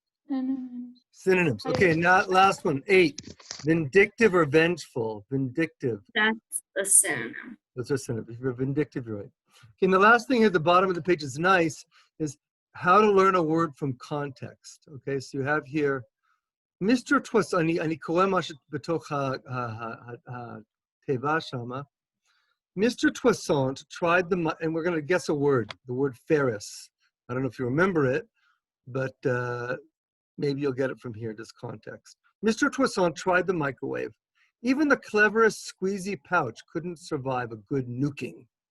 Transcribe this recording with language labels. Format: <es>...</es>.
<en>Synonyms. Okay, now last one. 8. Vindictive or vengeful? Vindictive. That's a synonym. Those are synonyms. If you're vindictive, you're right. Okay, and the last thing at the bottom of the page is nice, is how to learn a word from context. Okay, so you have here, Mr.</en> <he>Twasani, אני קורא מה שבתוך התיבה שמה.</he> <en>Mr. Toussaint tried and we're going to guess a word, the word Ferris. I don't know if you remember it, but maybe you'll get it from here, this context. Mr. Toussaint tried the microwave. Even the cleverest squeezy pouch couldn't survive a good nuking.</en>